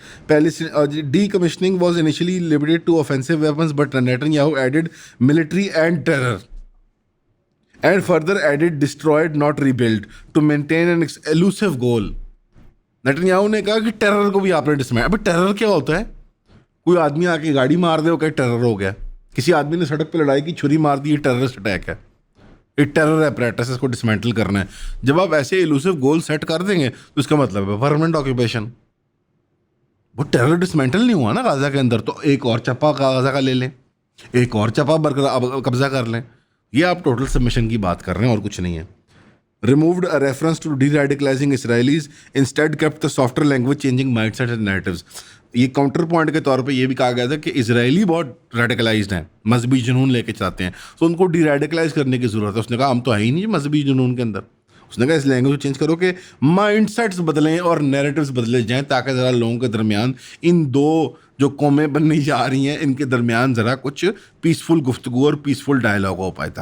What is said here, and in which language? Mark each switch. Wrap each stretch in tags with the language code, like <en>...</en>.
<en>وہ decommissioning was initially limited to offensive weapons, but Netanyahu added military and terror, and further added destroyed not rebuilt to maintain an elusive goal.</en> <ur>نیتنیاہو نے کہا کہ terror کو بھی آپ نے ڈسمائل. ابھی ٹیرر کیا ہوتا ہے؟ کوئی آدمی آ کے گاڑی مار دے, وہ کہ ٹیرر ہو گیا. کسی آدمی نے سڑک پہ لڑائی کی, چھری مار دی, یہ ٹیررسٹ اٹیک ہے. یہ ٹیرر ایپریٹس, اس کو ڈسمینٹل کرنا ہے. جب آپ ایسے ایلوسو گول سیٹ کر دیں گے تو اس کا مطلب ہے پرماننٹ آکوپیشن. وہ ٹیرر ڈسمینٹل نہیں ہوا نا غازہ کے اندر, تو ایک اور چپا غازہ کا لے لیں, ایک اور چپا قبضہ کر لیں. یہ آپ ٹوٹل سبمیشن کی بات کر رہے ہیں اور کچھ نہیں ہے.</ur> <en>removed a reference to de-radicalizing Israelis, instead kept the softer language, changing mindsets and narratives.</en> <ur>یہ کاؤنٹر پوائنٹ کے طور پہ یہ بھی کہا گیا تھا کہ اسرائیلی بہت ریڈیکلائزڈ ہیں, مذہبی جنون لے کے چاہتے ہیں, تو ان کو ڈی ریڈیکلائز کرنے کی ضرورت ہے. اس نے کہا ہم تو ہے ہی نہیں مذہبی جنون کے اندر. اس نے کہا اس لینگویج کو چینج کرو کہ مائنڈ سیٹس بدلیں اور نیریٹیوز بدلے جائیں, تاکہ ذرا لوگوں کے درمیان, ان دو جو قومیں بننے جا رہی ہیں, ان کے درمیان ذرا کچھ پیسفل گفتگو اور پیسفل ڈائلاگ ہو پائے.</ur>